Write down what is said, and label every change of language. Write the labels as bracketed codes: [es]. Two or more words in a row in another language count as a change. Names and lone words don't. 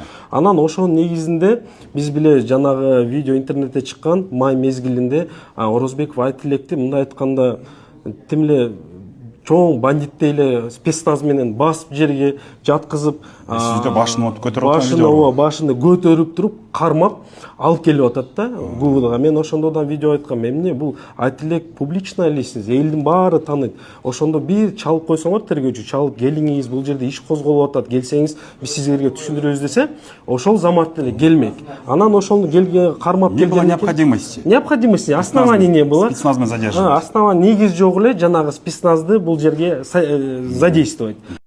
[ky] Анан ошонун негизинде биз биле жанагы видео интернетте чыккан май мезгилинде Орозбеков Айтелекти мындай айтканда тим эле чоң бандиттей эле спецназ менен басып жерге жаткызып, башында көтөрүп туруп, кармап алып келип атат да ГУВДга. Мен ошондодан видео айткам, эмне бул Айтелек [ru] публичная личность, [ky] элдин баары тааныйт. Ошондо бир чалып койсоңор тергөөчү, чалып келиңиз, бул жерде иш козголуп атат, келсеңиз биз сиздерге түшүндүрөбүз десе, ошол замат эле келмек. Анан ошону келге кармап келген. [ru] Не было необходимости. Необходимости, оснований не было. Спецназмен задерживать. [ky] Оснований негиз жок эле жанагы спецназды бул жерге задействовать.